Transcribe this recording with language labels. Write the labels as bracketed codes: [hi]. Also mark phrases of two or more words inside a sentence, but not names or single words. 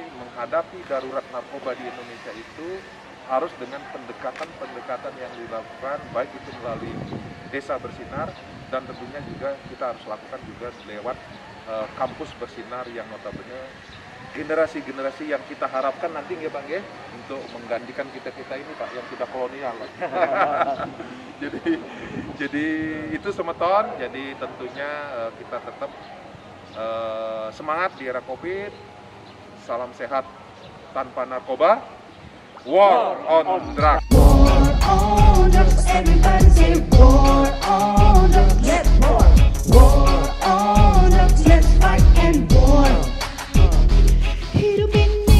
[id] Menghadapi darurat narkoba di Indonesia itu harus dengan pendekatan-pendekatan yang dilakukan, baik itu melalui Desa Bersinar, dan tentunya juga kita harus lakukan juga lewat Kampus Bersinar yang notabene generasi-generasi yang kita harapkan nanti nggih Pak nggih, untuk menggantikan kita-kita ini Pak yang sudah kolonial. jadi itu Semeton. Jadi tentunya kita tetap semangat di era Covid. Salam sehat tanpa narkoba. [en] War on drugs. War on drugs, everybody say war on drugs, let's war. War on drugs, let's fight and war. [id] Hidup